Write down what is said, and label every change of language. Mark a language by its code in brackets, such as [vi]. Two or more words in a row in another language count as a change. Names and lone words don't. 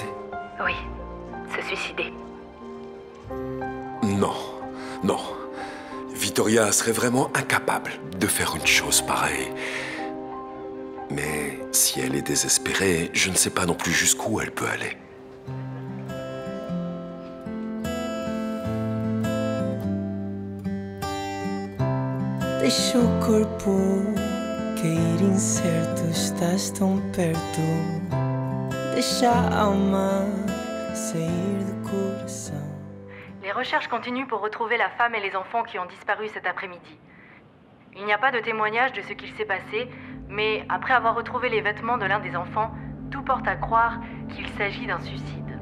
[fr] Oui, se suicider. Non, non. Victoria serait vraiment incapable de faire une chose pareille. Mais si elle est désespérée, je ne sais pas non plus jusqu'où elle peut aller. [pt] Deixa o corpo cair incerto, estás tão perto. Deixa a alma sair do coração. [fr] Les recherches continuent pour retrouver la femme et les enfants qui ont disparu cet après-midi. Il n'y a pas de témoignage de ce qu'il s'est passé, mais après avoir retrouvé les vêtements de l'un des enfants, tout porte à croire qu'il s'agit d'un suicide.